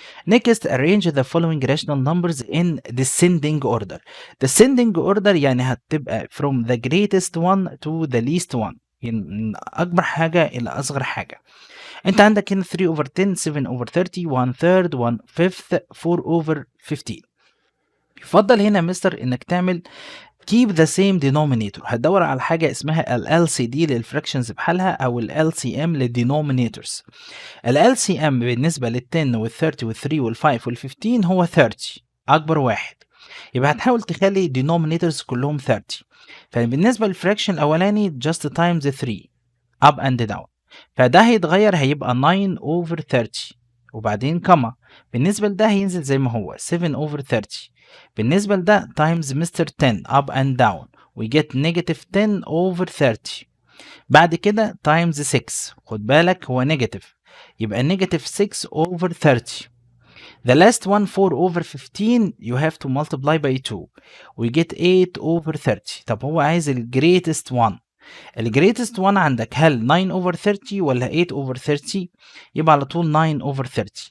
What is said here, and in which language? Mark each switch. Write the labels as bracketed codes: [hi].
[en] Next arrange the following rational numbers in descending order. [ar] descending order يعني هتبقى [en] from the greatest one to the least one، [ar] من أكبر حاجة إلى أصغر حاجة. أنت عندك هنا 3 over 10 7 over 30 1 third 1 fifth 4 over 15. يفضل هنا مستر إنك تعمل [en] keep the same denominator. [ar] هتدور على حاجة اسمها ال LCD للفراكشنز بحالها أو ال LCM للدينومينيتورز. ال LCM بالنسبة لل 10 وال 30 وال 3 وال 5 وال 15 هو 30 أكبر واحد، يبقى هتحاول تخلي denominators كلهم 30. فبالنسبة للفراكشن الأولاني [en] just times 3 up and down، [ar] فده هيتغير هيبقى 9 over 30 وبعدين كما. بالنسبة لده هينزل زي ما هو 7 over 30. [en] بالنسبة لده times مستر 10 up and down we get negative 10 over 30. بعد كده times 6، خد بالك هو نيجاتيف يبقى negative 6 over 30. The last one 4 over 15 you have to multiply by 2 we get 8 over 30. [ar] طب هو عايز ال [en] greatest one. [ar] ال greatest one عندك هل 9 over 30 ولا 8 over 30؟ يبقى على طول 9 over 30.